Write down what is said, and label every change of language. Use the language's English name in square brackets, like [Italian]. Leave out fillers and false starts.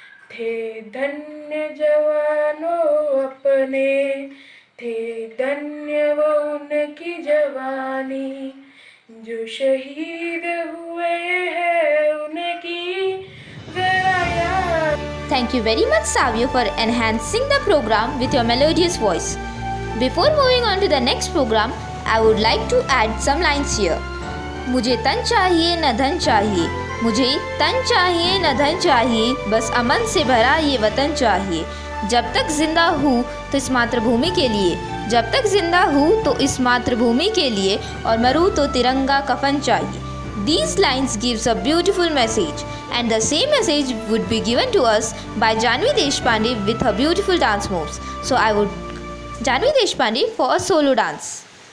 [Hindi] थे धन्य जवानों अपने, थे धन्य वो उनकी जवानी, जो शहीद हुए हैं उनकी जरा याद। [English] Thank you very much, Savio, for enhancing the program with your melodious voice. Before moving on to the next program, I would like to add some lines here. [Hindi] मुझे तन चाहिए न धन चाहिए, मुझे तन चाहिए न धन चाहिए, बस अमन से भरा ये वतन चाहिए। जब तक जिंदा हूँ तो इस मातृभूमि के लिए, जब तक जिंदा हूँ तो इस मातृभूमि के लिए, और मरूँ तो तिरंगा कफन चाहिए। [English] These lines gives a beautiful message, and the same message would be given to us by Janvi Deshpande with her beautiful dance moves. So I would Janvi Deshpande for a solo dance.